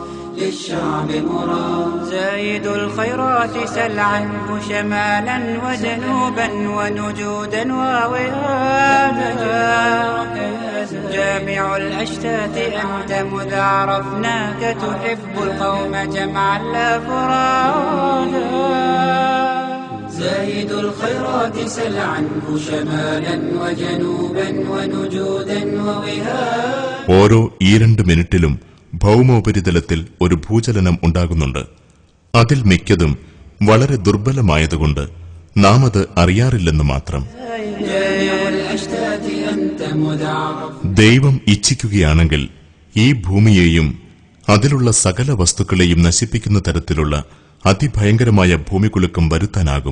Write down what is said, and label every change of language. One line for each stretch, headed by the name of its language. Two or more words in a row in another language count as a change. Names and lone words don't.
Arabic: زايد الخيرات سل عنه شمالا وجنوبا ونجودا ووهادا جامع الأشتات أنت مذ عرفناك تحب القوم جمعا لا فرادا زايد الخيرات سل عنه شمالا وجنوبا ونجودا ووهادا.
Malayalam: ഓരോ 2 മിനിറ്റിലും ഭൗമോപരിതലത്തിൽ ഒരു ഭൂചലനം ഉണ്ടാകുന്നുണ്ട്. അതിൽ മിക്കതും വളരെ ദുർബലമായതുകൊണ്ട് നാം അത് അറിയാറില്ലെന്ന് മാത്രം. ദൈവം ഇച്ഛിക്കുകയാണെങ്കിൽ ഈ ഭൂമിയെയും അതിലുള്ള സകല വസ്തുക്കളെയും നശിപ്പിക്കുന്ന തരത്തിലുള്ള അതിഭയങ്കരമായ ഭൂമികുലുക്കം വരുത്താനാകും.